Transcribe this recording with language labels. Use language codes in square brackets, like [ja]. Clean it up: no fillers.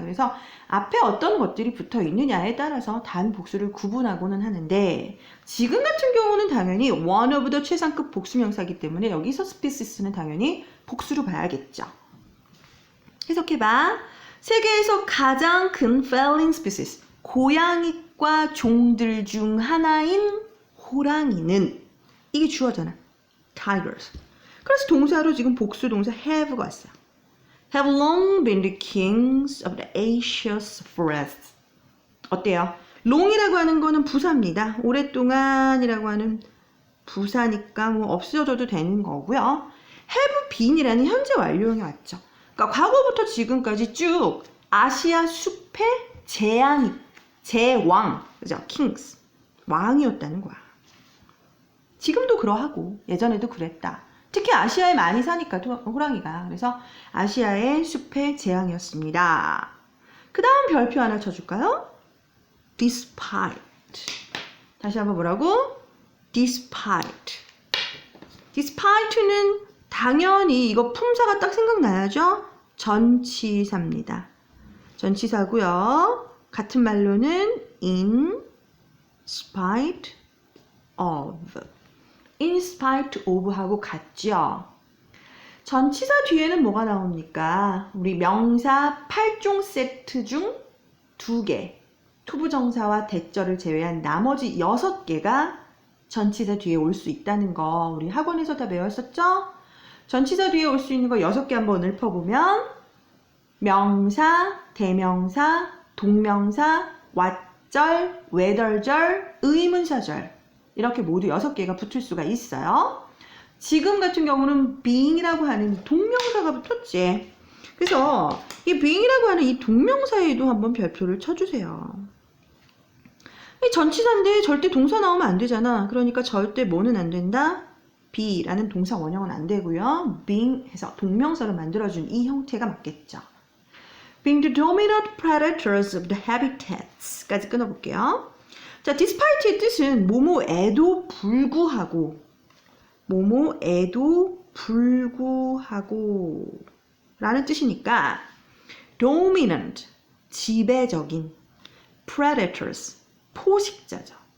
[ko] 그래서 앞에 어떤 것들이 붙어 있느냐에 따라서 단 복수를 구분하고는 하는데 지금 같은 경우는 당연히 one of the 최상급 복수 명사이기 때문에 여기서 species는 당연히 복수로 봐야겠죠. 해석해봐. 세계에서 가장 큰 feline species 고양이과 종들 중 하나인 호랑이는 이게 주어잖아. [en] tigers. [ko] 그래서 동사로 지금 복수 동사 have가 왔어요. [en] Have long been the kings of the Asia's forests. [ko] 어때요? long이라고 하는 거는 부사입니다. 오랫동안이라고 하는 부사니까 뭐 없어져도 되는 거고요. have been이라는 현재 완료형이 왔죠. 그러니까 과거부터 지금까지 쭉 아시아 숲의 제왕, 그죠? kings, 왕이었다는 거야. 지금도 그러하고 예전에도 그랬다. 특히 아시아에 많이 사니까 호랑이가. 그래서 아시아의 숲의 재앙이었습니다. 그 다음 별표 하나 쳐줄까요? despite. 다시 한번 뭐라고? [en] despite. [ko] despite는 당연히 이거 품사가 딱 생각나야죠? 전치사입니다. 전치사고요. 같은 말로는 in spite of. in spite of 하고 같죠. 전치사 뒤에는 뭐가 나옵니까? 우리 명사 8종 세트 중 2개, 투부정사와 대절을 제외한 나머지 6개가 전치사 뒤에 올 수 있다는 거 우리 학원에서 다 배웠었죠? 전치사 뒤에 올 수 있는 거 6개 한번 읊어보면 명사, 대명사, 동명사, 왓절, whether절, 의문사절 이렇게 모두 6개가 붙을 수가 있어요. 지금 같은 경우는 being이라고 하는 동명사가 붙었지. 그래서 이 being이라고 하는 이 동명사에도 한번 별표를 쳐주세요. 이 전치사인데 절대 동사 나오면 안 되잖아. 그러니까 절대 뭐는 안 된다? be라는 동사 원형은 안 되고요. being 해서 동명사로 만들어준 이 형태가 맞겠죠. [en] being the dominant predators of the habitats [ko] 까지 끊어볼게요. 자, despite의 뜻은 뭐뭐에도 불구하고 뭐뭐에도 불구하고 라는 뜻이니까 dominant, 지배적인 predators, 포식자죠.